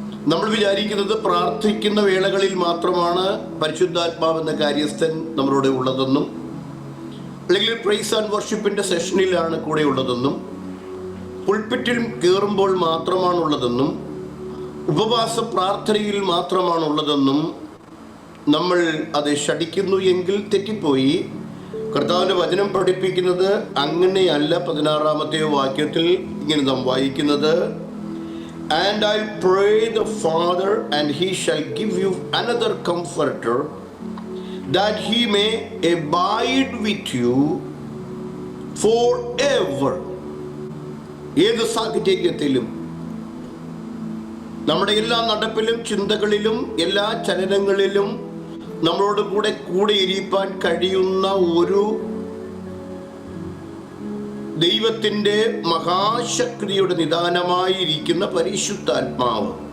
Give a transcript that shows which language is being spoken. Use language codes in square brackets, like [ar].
[ml] നമ്മൾ വിചാരിക്കുന്നത് പ്രാർത്ഥിക്കുന്ന വേളകളിൽ മാത്രമാണ് പരിശുദ്ധാത്മാവെന്ന കാര്യസ്ഥൻ നമ്മളോട് ഉള്ളതെന്നും, അല്ലെങ്കിൽ പ്രൈസ് ആൻഡ് വർഷിപ്പിൻ്റെ സെഷനിലാണ് കൂടെ ഉള്ളതെന്നും, പുൾപിറ്റിൽ കയറുമ്പോൾ മാത്രമാണുള്ളതെന്നും, ഉപവാസ പ്രാർത്ഥനയിൽ മാത്രമാണുള്ളതെന്നും നമ്മൾ അത് ശഠിക്കുന്നു എങ്കിൽ തെറ്റിപ്പോയി. കർത്താവിൻ്റെ വചനം പഠിപ്പിക്കുന്നത് അങ്ങനെയല്ല. 16-ാമത്തെ വാക്യത്തിൽ ഇങ്ങനെ നാം വായിക്കുന്നത്, [en] And I'll pray the Father, and he shall give you another comforter, that he may abide with you forever. [ml] ഏത് സാഹചര്യത്തിലും, നമ്മുടെ എല്ലാ നടപ്പിലും ചിന്തകളിലും എല്ലാ ചലനങ്ങളിലും നമ്മളോട് കൂടെ ഇരിപ്പാൻ കഴിയുന്ന ഒരു ദൈവത്തിൻ്റെ മഹാശക്തിയുടെ നിദാനമായിരിക്കുന്ന പരിശുദ്ധാത്മാവ്.